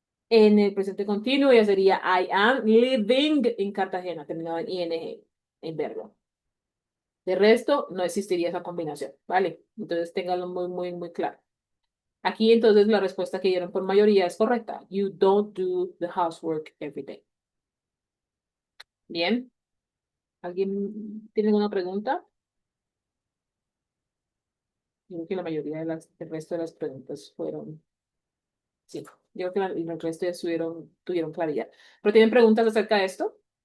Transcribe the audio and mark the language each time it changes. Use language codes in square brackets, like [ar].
[es] En el presente continuo ya sería [en] I am living in Cartagena, [es] terminado en ing, en verbo. De resto, no existiría esa combinación, ¿vale? Entonces, ténganlo muy, muy, muy claro. Aquí entonces la respuesta que dieron por mayoría es correcta. [en] You don't do the housework every day. [es] Bien. ¿Alguien tiene alguna pregunta? Yo creo que la mayoría el resto de las preguntas fueron, sí, yo creo que el resto ya tuvieron claridad. ¿Pero tienen preguntas acerca de esto?